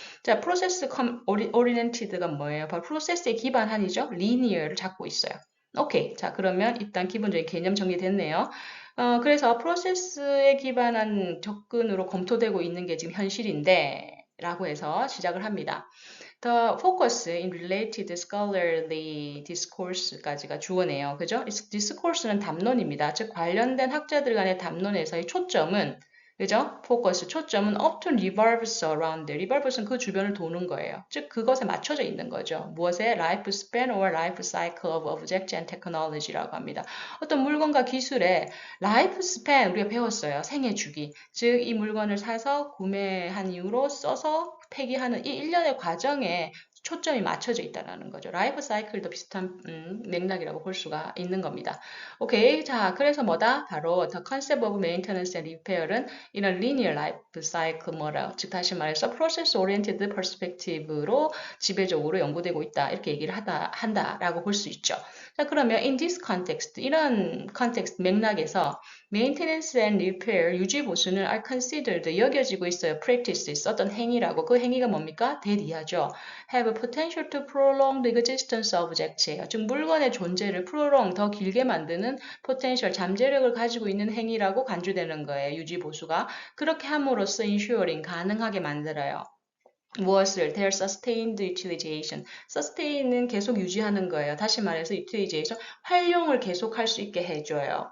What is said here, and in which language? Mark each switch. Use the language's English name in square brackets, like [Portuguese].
[Korean] 자, [English] process oriented [Korean] 가 뭐예요? 바로 프로세스에 기반한이죠. linear를 잡고 있어요. 오케이. 자, 그러면 일단 기본적인 개념 정리됐네요. 그래서 프로세스에 기반한 접근으로 검토되고 있는 게 지금 현실인데, 라고 해서 시작을 합니다. [English] The focus in related scholarly discourse [Korean] 까지가 주어네요. 그죠? discourse는 담론입니다. 즉, 관련된 학자들 간의 담론에서의 초점은 그죠? 포커스, 초점은 [English] often revolves around. [Korean] revolves는 그 주변을 도는 거예요. 즉, 그것에 맞춰져 있는 거죠. 무엇에? [English] life span or life cycle of objects and technology [Korean] 라고 합니다. 어떤 물건과 기술의 [English] life span, [Korean] 우리가 배웠어요. 생애 주기. 즉, 이 물건을 사서 구매한 이후로 써서 폐기하는 이 일련의 과정에 초점이 맞춰져 있다는 거죠. 라이프 사이클도 비슷한 맥락이라고 볼 수가 있는 겁니다. 오케이. 자, 그래서 뭐다? 바로 [English] the concept of maintenance and repair [Korean] 은 이런 [English] linear life cycle model, [Korean] 즉 다시 말해서 [English] process oriented perspective [Korean] 로 지배적으로 연구되고 있다. 이렇게 얘기를 한다라고 볼 수 있죠. 자, 그러면 [English] in this context, [Korean] 이런 [English] context [Korean] 맥락에서 [English] maintenance and repair, [Korean] 유지 보수는 [English] are considered, [Korean] 여겨지고 있어요. practices, 어떤 행위라고. 그 행위가 뭡니까? that 이하죠. [English] have a potential to prolong the existence of objects [Korean] 예요. 즉 물건의 존재를 prolong, 더 길게 만드는 potential, 잠재력을 가지고 있는 행위라고 간주되는 거예요. 유지 보수가. 그렇게 함으로써 ensuring, 가능하게 만들어요. 무엇을? [English] Their sustained utilization. [Korean] sustain은 계속 유지하는 거예요. 다시 말해서 utilization, 활용을 계속할 수 있게 해줘요.